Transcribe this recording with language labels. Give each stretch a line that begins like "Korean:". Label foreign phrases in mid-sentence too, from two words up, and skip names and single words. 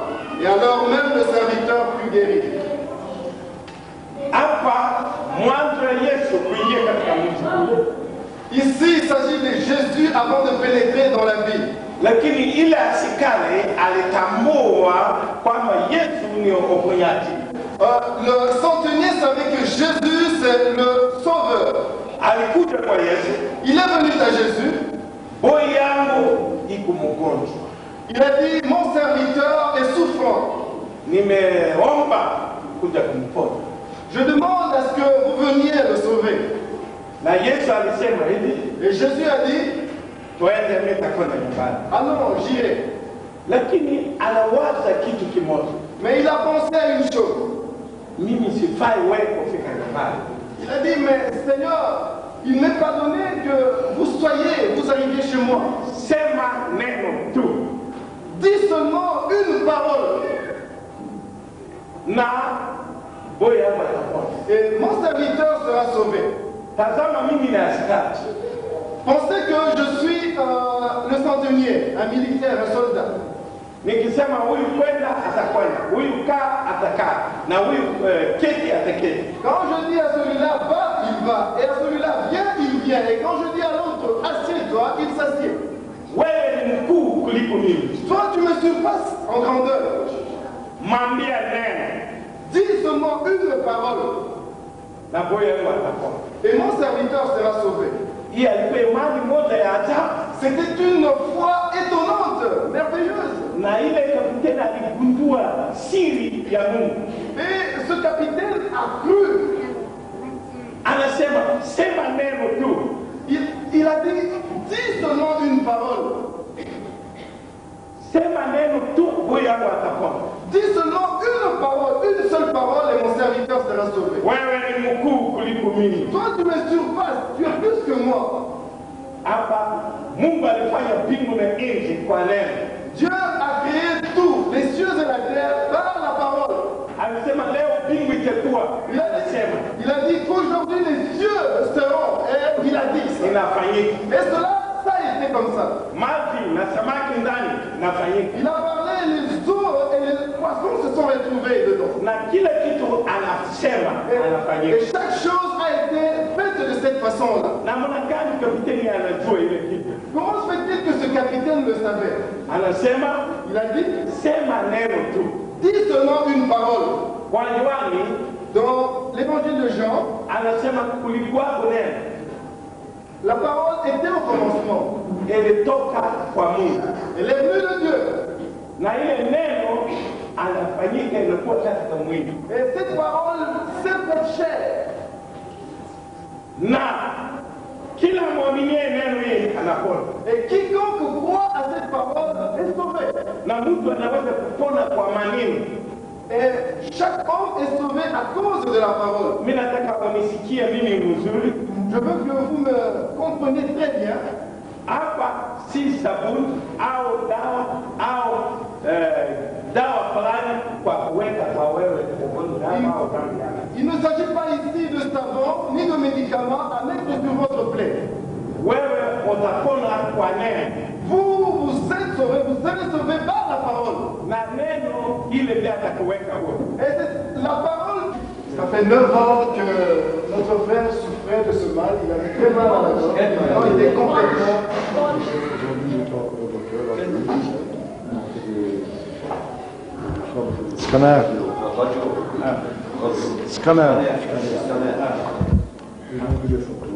French: Et alors même le serviteur fut guéri. Ici, il s'agit de Jésus avant de pénétrer dans la ville. Le centenier savait que Jésus, c'est le sauveur.
Swahili: alikuja kwa Yesu,
French: Il est venu à Jésus.
Swahili: boy yangu iko mgonjwa,
French: Il a dit, mon serviteur est souffrant.
Swahili: nimeomba kuja kumponya.
French: Je demande à ce que vous veniez le sauver.
Swahili: Na Yesu alisema hivi,
French: Et Jésus a dit,
Swahili: twende nitakwenda nyumbani.
French: ah non, j'irai.
Swahili: Lakini anawaza kitu kimoja,
French: Mais il a pensé à une chose.
Swahili: mimi sifai wewe kufika nyumbani.
French: Il a dit, mais Seigneur, il n'est pas donné que vous arriviez chez moi.
Swahili: Sema neno tu
French: Dis seulement une parole.
Swahili: na boy yangu atapona.
French: Et mon serviteur sera sauvé.
Swahili: Tazama, mimi ni askari,
French: Pensez que je suis le centenier, un militaire, un soldat.
Swahili: nikisema huyu kwenda atakwenda, huyu kaa atakaa, na huyu keti ataketi.
French: Quand je dis à celui-là, va, il va. Et à celui-là, viens, il vient. Et quand je dis à l'autre, assieds-toi, il s'assied.
Swahili: Wewe ni mkuu kuliko mimi,
French: Toi, tu me surpasses en grandeur.
Swahili: mwambia neno
French: Dis seulement une parole.
Swahili: na boy yangu atapona.
French: Et mon serviteur sera sauvé.
Swahili: Hii alikuwa imani moja ya ajabu,
French: C'était une foi étonnante, merveilleuse.
Swahili: na ile kapiteni aligundua siri ya Mungu.
French: Et ce capitaine a cru.
Swahili: Anasema sema neno tu,
French: Il a dit, dis seulement une parole.
Swahili: sema neno tu, boy yangu atapona.
French: Dis seulement une parole, une seule parole et mon serviteur sera sauvé.
Swahili: Wewe ni mkuu kuliko mimi.
French: Toi, tu me surpasses, tu es plus que moi.
Swahili: Hapa Mungu alifanya mbingu na nchi kwa neno.
French: Dieu a créé tout, les cieux et la terre, par la parole.
Swahili: Alisema leo mbingu itakuwa, anasema
French: Il a dit qu'aujourd'hui les cieux seront, et il a dit ça.
Swahili: inafanyika.
French: Et cela, ça a été comme ça.
Swahili: Maji na samaki ndani inafanyika,
French: Il a parlé, les eaux et les poissons se sont retrouvés dedans.
Swahili: na kila kitu anasema anafanyika.
French: Et chaque chose a été faite de cette façon-là.
Swahili: Namna gani kapiteni anajua ile kitu?
French: Comment se fait-il que ce capitaine le savait?
Swahili: Anasema
French: Il a dit,
Swahili: sema neno tu.
French: dis seulement une parole.
Swahili: Kwa Yohani
French: Dans l'évangile de Jean,
Swahili: anasema kulikuwa neno,
French: la parole était au commencement.
Swahili: ilitoka kwa Mungu,
French: Elle est venue de Dieu.
Swahili: na ile neno anafanyika, inakuwa katika mwili,
French: Et cette parole s'est faite chair.
Swahili: na kila mwaminie neno hili anapona.
French: Et quiconque croit à cette parole est sauvé.
Swahili: Na mtu anaweza kupona kwa maneno.
French: Et chaque homme est sauvé à cause de la parole.
Swahili: Mimi nataka unisikie mimi mzuri.
French: Je veux que vous me compreniez très bien.
Swahili: Hapa si sabuni au dawa fulani kwa kuweka kwa wewe ugonjwa au dhambi.
French: Il ne s'agit pas ici de savon ni de médicaments à mettre sur votre plaie.
Swahili: Wewe utapona kwa neno.
French: Vous êtes sauvés, vous serez sauvés par la parole.
Swahili: Na neno ile ndiyo atakuweka wewe.
French: Et c'est la parole. Ça fait 9 ans que notre frère souffrait de ce mal. Il avait très mal à la gorge. Maintenant, il est complètement. Scanner. Scanner. Ils ont pris des photos.